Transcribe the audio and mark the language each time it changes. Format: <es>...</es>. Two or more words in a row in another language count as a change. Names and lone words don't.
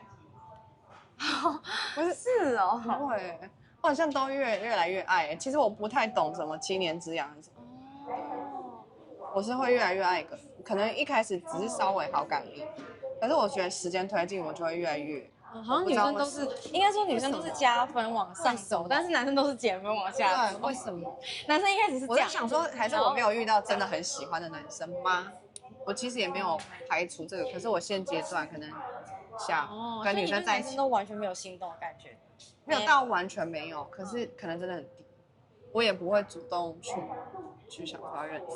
<zh>不是哦，不會，我好像都越來越愛。其實我不太懂什麼7年之癢是什麼。我是會越來越愛一個，可能一開始只是稍微好感而已，可是我覺得時間推進，我就會越來越。好像女生都是，應該說女生都是加分往上走，但是男生都是減分往下走。為什麼？男生一開始是這樣。我就想說，還是我沒有遇到真的很喜歡的男生嗎？我其實也沒有排除這個，可是我現階段可能想跟女生在一起，都完全沒有心動的感覺，沒有到完全沒有，可是可能真的很低，我也不會主動去想說要認識。</zh>